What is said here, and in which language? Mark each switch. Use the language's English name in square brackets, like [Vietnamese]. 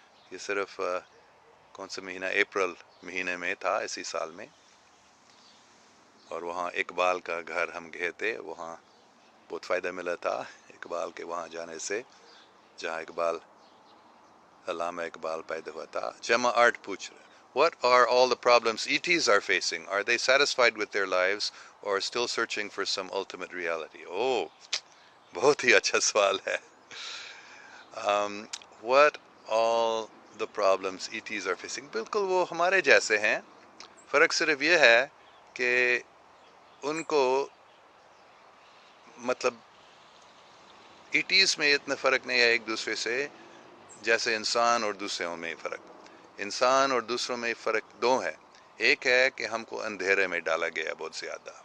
[Urdu] یہ صرف کون سا مہینہ، اپریل مہینے میں تھا اسی سال میں. اور وہاں اقبال کا گھر ہم گئے تھے. وہاں بہت فائدہ ملا تھا اقبال کے وہاں جانے سے, جہاں اقبال علامہ اقبال پیدا ہوا تھا. [English] جمع آرٹ [Urdu] پوچھ رہے, [English] what are all the problems ETs are facing? Are they satisfied with their lives or still searching for some ultimate reality? [Urdu] Oh, بہت ہی اچھا سوال ہے. [English] What all the problems ETs are facing? [Urdu] بالکل وہ ہمارے جیسے ہیں. فرق صرف یہ ہے کہ ان کو مطلب ETs میں اتنا فرق نہیں ہے ایک دوسرے سے جیسے انسان اور دوسروں میں فرق. انسان اور دوسروں میں فرق دو ہے. ایک ہے کہ ہم کو اندھیرے میں ڈالا گیا بہت زیادہ.